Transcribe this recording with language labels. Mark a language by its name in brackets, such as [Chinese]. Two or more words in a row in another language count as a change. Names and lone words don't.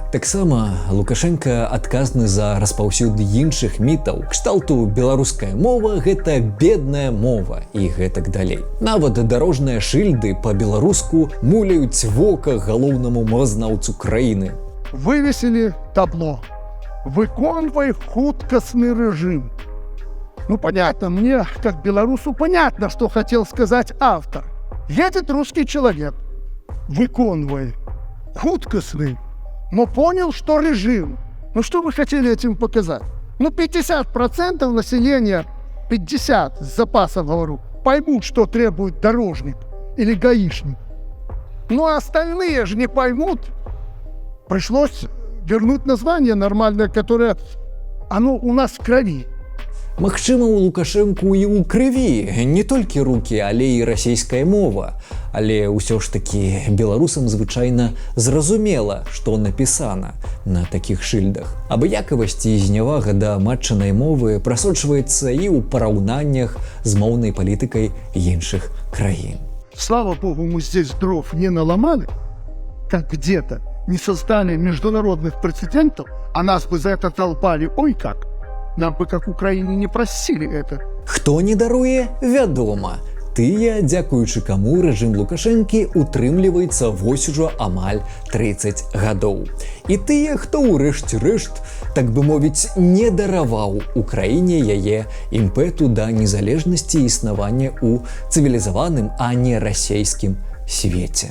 [Belarusian] Таксама Лукашенко адказны за распаўсюд іншых мітаў. Кшталту беларуская мова – гэта бедная мова і гэтак далей. Нават дарожныя шыльды па-беларуску муляюць вока галоўнаму мовазнаўцу краіны. [Russian] Вывесили табло. [Belarusian] Выконвай хуткасный режим. [Russian] Ну, понятно, мне, как белорусу, понятно, что хотел сказать автор. Едет русский человек, [Belarusian] выконывай, хуткасный, [Russian] но понял, что режим. Ну что вы хотели этим показать? Ну 50% населения, 50 с запасом говорю, поймут, что требует дорожник или гаишник. Ну а остальные же не поймут. Пришлось вернуть название нормальное, которое оно у нас в крови. [Belarusian] Магчыма, у Лукашэнку і ў крыві не толькі рукі, але і расійская мова. Але ўсё ж такі беларусам звычайна зразумела, што напісана на такіх шыльдах. Абыякавасць і знявага да матчынай мовы прасочваецца і ў параўнаннях з моўнай палітыкай іншых краін. [Russian] Слава богу, мы здесь дров не наломали, как где-то не создали международных прецедентов, а нас бы за это толпали, ой как. Нам бы, как Украине, не просили это. [Belarusian] Хто не даруе, вядома. Тыя, дзякуючы каму рэжым Лукашэнкі утрымліваецца вось ужо амаль 30 гадоў. І тыя, хто ўрэшце рэшт, так бы мовіць, не дараваў Украіне яе імпэту да незалежнасці існавання ў цывілізаваным, а не расійскім свеце.